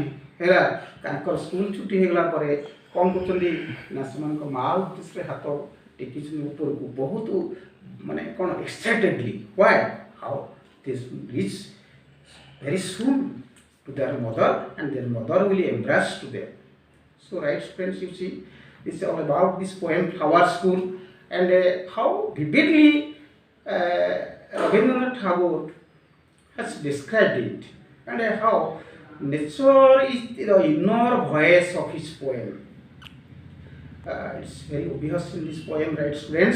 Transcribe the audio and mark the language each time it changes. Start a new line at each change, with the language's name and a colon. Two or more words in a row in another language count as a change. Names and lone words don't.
Odia: ହେଲା ତାଙ୍କର ସ୍କୁଲ ଛୁଟି ହେଇଗଲା ପରେ କ'ଣ କରୁଛନ୍ତି ନା ସେମାନଙ୍କ ମା ଉଦ୍ଦେଶ୍ୟରେ ହାତ ଟେକିଛନ୍ତି ଉପରକୁ ବହୁତ ମାନେ କ'ଣ
English: excitedly why how this reach very soon to their mother and their mother will embrace to them so right friends you see this all about this poem flower school and how vividly Rabindranath Tagore has described it and how nature is the inner voice of his poem. It's very obvious in this poem, right students?